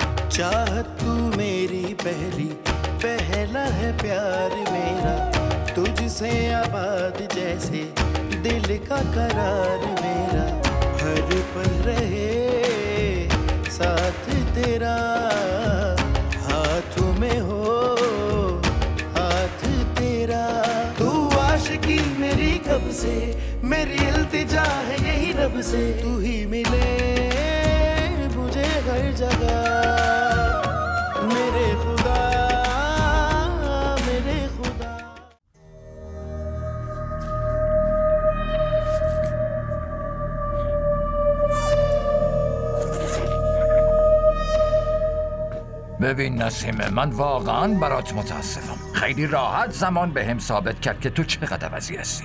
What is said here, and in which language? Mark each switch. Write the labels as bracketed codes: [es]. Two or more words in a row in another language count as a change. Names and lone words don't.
[hi] चाहत तू मेरी पहला है प्यार मेरा, तुझसे आबाद जैसे दिल का करार मेरा, हर पल रहे साथ तेरा, हाथों में हो हाथ तेरा। तू आशिकी मेरी कब से, मेरी इल्तिजा है यही रब से, तू ही मिले मुझे हर जगह मेरे खुदा मेरे खुदा। [fa] ببین نسیمه، من واقعا برات متاسفم. خیلی راحت زمان بهم ثابت کرد که تو چقدر عوضی هستی.